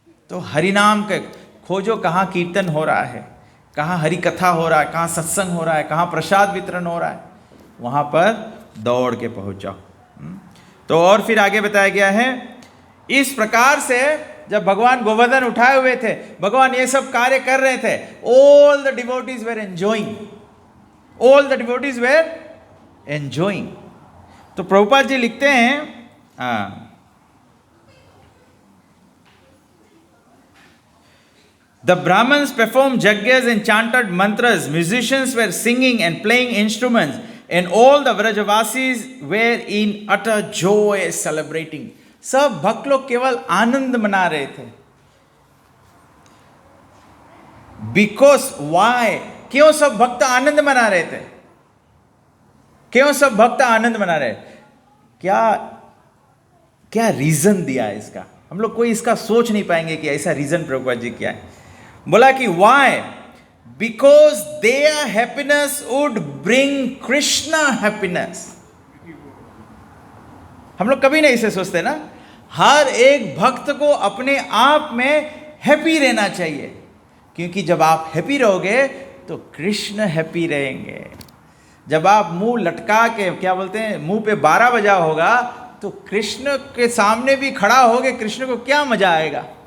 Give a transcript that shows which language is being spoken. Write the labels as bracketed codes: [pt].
[hi] तो हरिनाम के खोजो, कहाँ कीर्तन हो रहा है, कहाँ हरि कथा हो रहा है, कहाँ सत्संग हो रहा है, कहाँ प्रसाद वितरण हो रहा है, वहाँ पर दौड़ के पहुँच जाओ। तो और फिर आगे बताया गया है, इस प्रकार से जब भगवान गोवर्धन उठाए हुए थे, भगवान ये सब कार्य कर रहे थे, [en] all the devotees were enjoying, [hi] all the devotees where enjoying. तो प्रभुपाद जी लिखते हैं, [en] The Brahmins performed yajnas and chanted mantras, musicians were singing and playing instruments, and all the Vrajavasis were in utter joy celebrating. [hi] सब भक्त लोग केवल आनंद मना रहे थे। [en] Because why? [hi] क्यों सब भक्त आनंद मना रहे थे? क्यों सब भक्त आनंद मना रहे? क्या रीजन दिया है इसका? हम लोग कोई इसका सोच नहीं पाएंगे कि ऐसा रीजन प्रभुपाद जी क्या है। बोला कि [en] why? Because their happiness would bring Krishna happiness. [hi] हम लोग कभी नहीं इसे सोचते ना। हर एक भक्त को अपने आप में हैप्पी रहना चाहिए, क्योंकि जब आप हैप्पी रहोगे तो कृष्ण हैप्पी रहेंगे। जब आप मुंह लटका के, क्या बोलते हैं, मुंह पे 12 बजा होगा तो कृष्ण के सामने भी खड़ा होगे, कृष्ण को क्या मजा आएगा?